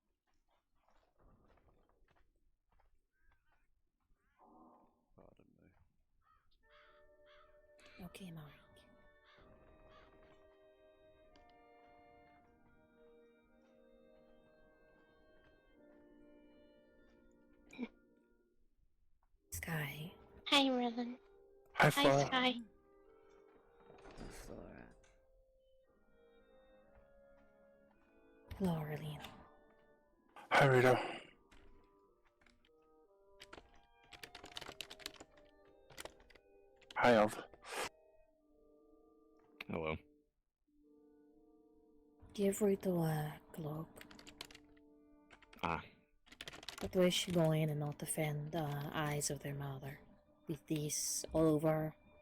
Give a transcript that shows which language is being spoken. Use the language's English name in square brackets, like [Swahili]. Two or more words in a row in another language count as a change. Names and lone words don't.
[English] Pardon me. Okay, Marik. Sky. Hi, Rylan. Hi, Hi, Flora. Sky. Flora. Hello, Aurelian. Hi, Rito. Hi, Elf. Hello. Give Rito a cloak. Ah. That way she go in and not offend the eyes of their mother. With these all over.